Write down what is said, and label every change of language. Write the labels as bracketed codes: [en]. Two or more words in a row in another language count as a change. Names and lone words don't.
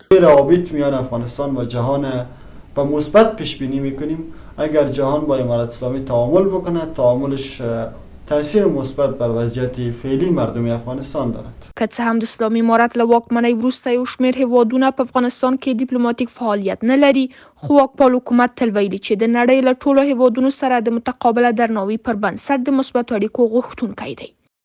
[fa] روابط میان افغانستان و جهان به مثبت پیش بینی میکنیم. اگر جهان با امارت اسلامی تعامل بکنه، تعاملش تاثیر مثبت بر وضعیت فعلی مردم افغانستان دارد. [ps] که څه هم د اسلامي امارت له واکمنۍ وروسته یو شمېر هیوادونه په افغانستان کې ډیپلوماټیک فعالیت نه لري، خو واکپال حکومت تل ویلي چې د نړۍ له ټولو هیوادونو سره د متقابله درناوي پر بنسټ د مثبتو اړیکو غوښتونکی دی.